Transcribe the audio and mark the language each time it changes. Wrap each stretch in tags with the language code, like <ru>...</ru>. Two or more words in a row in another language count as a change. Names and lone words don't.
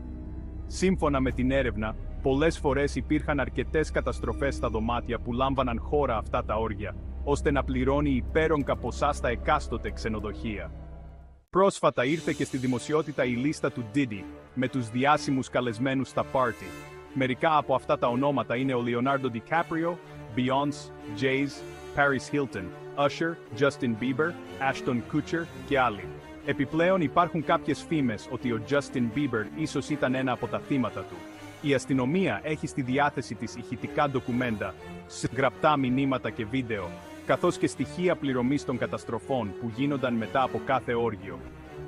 <el>Σύμφωνα με την έρευνα, πολλές φορές υπήρχαν αρκετές καταστροφές στα δωμάτια που λάμβαναν χώρα αυτά τα όργια, ώστε να πληρώνει υπέρογκα ποσά στα εκάστοτε ξενοδοχεία. Πρόσφατα ήρθε και στη δημοσιότητα η λίστα του Diddy, με τους διάσημους καλεσμένους στα πάρτι. Μερικά από αυτά τα ονόματα είναι ο Leonardo DiCaprio, Beyoncé, Jay-Z, Paris Hilton, Usher, Justin Bieber, Ashton Kutcher και άλλοι. Επιπλέον υπάρχουν κάποιες φήμες ότι ο Justin Bieber ίσως ήταν ένα από τα θύματα του. Η αστυνομία έχει στη διάθεση της ηχητικά ντοκουμέντα, γραπτά μηνύματα και βίντεο, καθώς και στοιχεία πληρωμής των καταστροφών που γίνονταν μετά από κάθε όργιο.</el>